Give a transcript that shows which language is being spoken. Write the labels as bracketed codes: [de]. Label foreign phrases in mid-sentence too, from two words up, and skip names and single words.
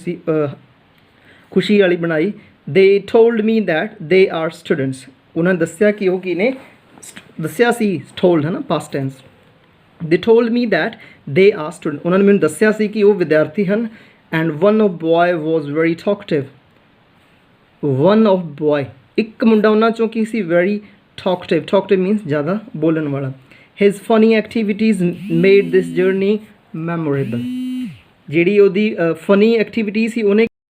[pa] ਖੁਸ਼ੀ ਵਾਲੀ ਬਣਾਈ [en] they told me that they are students [pa] ਉਹਨਾਂ ਨੇ ਦੱਸਿਆ ਕਿ ਉਹ ਕੀ ਨੇ ਦੱਸਿਆ ਸੀ ਟੋਲਡ ਹੈ ਨਾ [en] past tense they told me that they are student [pa] ਉਹਨਾਂ ਨੇ ਮੈਨੂੰ ਦੱਸਿਆ ਸੀ ਕਿ ਉਹ ਵਿਦਿਆਰਥੀ ਹਨ [en] and one of boy was very talkative one of boy [pa] ਇੱਕ ਮੁੰਡਾ ਉਹਨਾਂ ਚੋਂ ਕੀ ਸੀ [en] very talkative means [hi] ज़्यादा बोलन वाला [en] his funny activities made this journey memorable [pa] ਜਿਹੜੀ ਉਹਦੀ [en] funny activity [pa] ਸੀ ਉਹਨੇ